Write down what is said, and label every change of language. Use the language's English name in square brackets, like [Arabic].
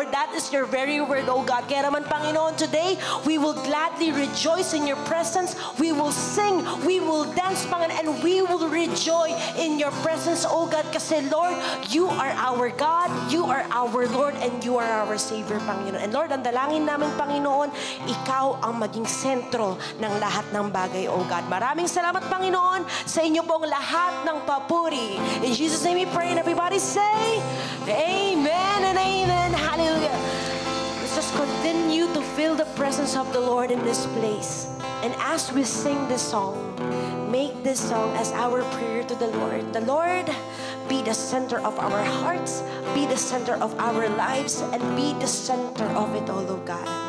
[English] Lord, that is your very word, oh God. [Filipino] Kaya naman, [English] Panginoon, today, we will gladly rejoice in your presence. We will sing, we will dance, Panginoon, and we will rejoice in your presence, oh God. Kasi, Lord, you are our God, you are our Lord, and you are our Savior, Panginoon. [Filipino] And Lord, ang dalangin namin, Panginoon, ikaw ang maging sentro ng lahat ng bagay, oh God. Maraming salamat, Panginoon, sa inyo pong lahat ng papuri. [English] In Jesus' name we pray, and everybody say, Amen and Amen. Hallelujah. Let's just continue to feel the presence of the Lord in this place. And as we sing this song, make this song as our prayer to the Lord. The Lord be the center of our hearts, be the center of our lives, and be the center of it all, oh God.